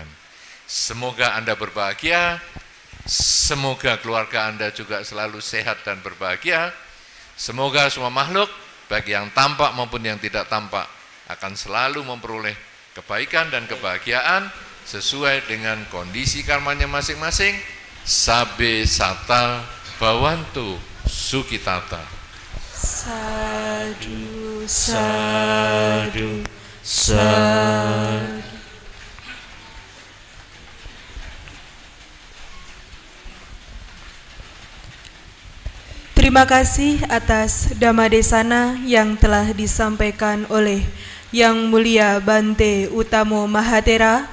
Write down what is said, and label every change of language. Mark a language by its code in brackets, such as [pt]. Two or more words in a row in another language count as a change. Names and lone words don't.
[id] Semoga Anda berbahagia, semoga keluarga Anda juga selalu sehat dan berbahagia. Semoga semua makhluk, baik yang tampak maupun yang tidak tampak, akan selalu memperoleh kebaikan dan kebahagiaan sesuai dengan kondisi karmanya masing-masing. [pi] Sabe sata bhavantu sukitata. Sadu, sadu, sadu. [id] Terima kasih atas [pi] Dhamma Desana [id] yang telah disampaikan oleh Yang Mulia Bante Utamo Mahathera.